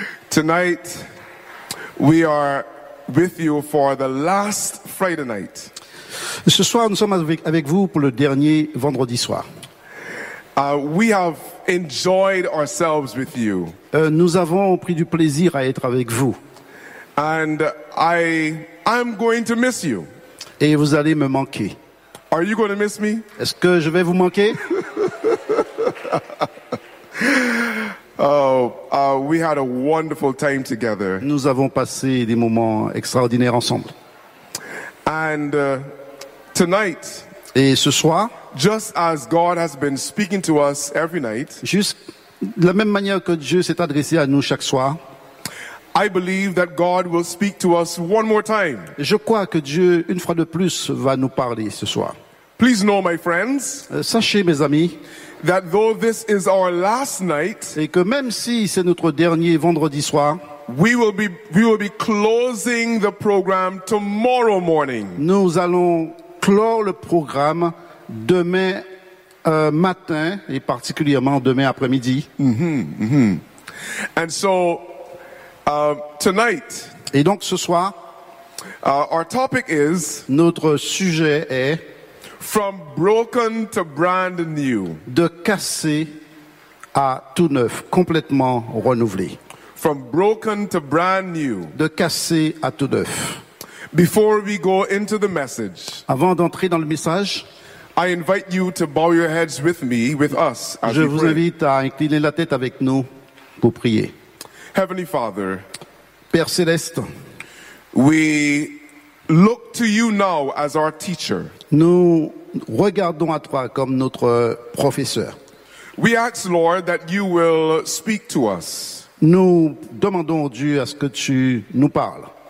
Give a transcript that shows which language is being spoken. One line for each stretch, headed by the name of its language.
English: Tonight, we are with you for the last Friday night.
French: Ce soir, nous sommes avec vous pour le dernier vendredi soir.
English: We have enjoyed ourselves with you.
French: Nous avons pris du plaisir à être avec vous.
English: And I'm going to miss you.
French: Et vous allez me manquer.
English: Are you going to miss me?
French: Est-ce que je vais vous manquer?
English: We had a wonderful time together.
French: Nous avons passé des moments extraordinaires ensemble.
English: And tonight,
French: et ce soir,
English: just as God has been speaking to us every night,
French: juste de la même manière que Dieu s'est adressé à nous chaque soir,
English: I believe that God will speak to us one more time.
French: Je crois que Dieu une fois de plus va nous parler ce soir.
English: Please know, my friends,
French: sachez mes amis,
English: that though this is our last night,
French: et que même si c'est notre dernier vendredi soir,
English: we will be closing the program tomorrow morning.
French: Nous allons clore le programme demain matin et particulièrement demain après-midi.
English: Mm-hmm, mm-hmm. And so tonight,
French: et donc ce soir,
English: our topic is,
French: notre sujet est
English: from broken to brand new,
French: de cassé à tout neuf, complètement renouvelé.
English: From broken to brand new,
French: de cassé à tout neuf.
English: Before we go into the message,
French: avant d'entrer dans le message,
English: I invite you to bow your heads with me, with us, as
French: je vous
English: pray.
French: Invite à incliner la tête avec nous pour prier.
English: Heavenly Father,
French: Père céleste,
English: we look to you now as our teacher.
French: Nous regardons à toi comme notre professeur.
English: We ask, Lord, that you will speak to us.
French: Nous demandons au Dieu à ce que tu nous parles.